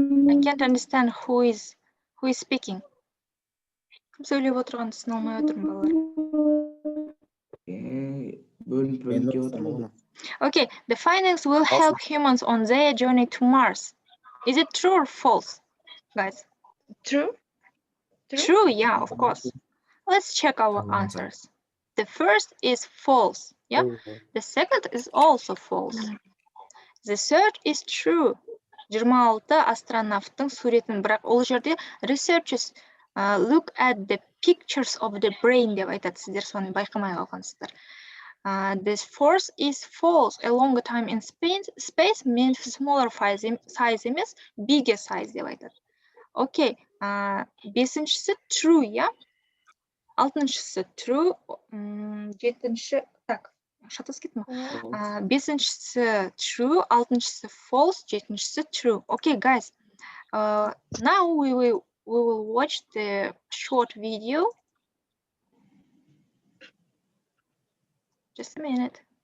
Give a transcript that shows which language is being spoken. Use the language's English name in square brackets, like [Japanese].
[English] I can't understand who is speaking. [Kazakh] Кім сөйлеп отырғанын түсіне алмай отырмын, балалар. Бөлініп келіп отырмын. [English] Okay, the findings will help humans on their journey to Mars. Is it true or false, guys? True? True, yeah, of course. Let's check our answers. The first is false, yeah? The second is also false. The third is true. [Kazakh] 26 астронавттың суретін, бірақ ол жерде [English] researchers look at the pictures of the brain [Kazakh] деп айтады, сіздер соны байқамай қалғансыздар. [English] This fourth is false. A longer time in space means smaller size [Kazakh] емес, [English] bigger size [Kazakh] деп айтады. [English] Okay, [Kazakh] бесіншісі [English] true, yeah? [Kazakh] Алтыншысы true, жетінші, [Russian] так, [Kazakh] шатас кеттім. Бесіншісі true, алтыншысы false, жетіншісі true. [English] Okay, guys, now we will watch the short video. Just a minute.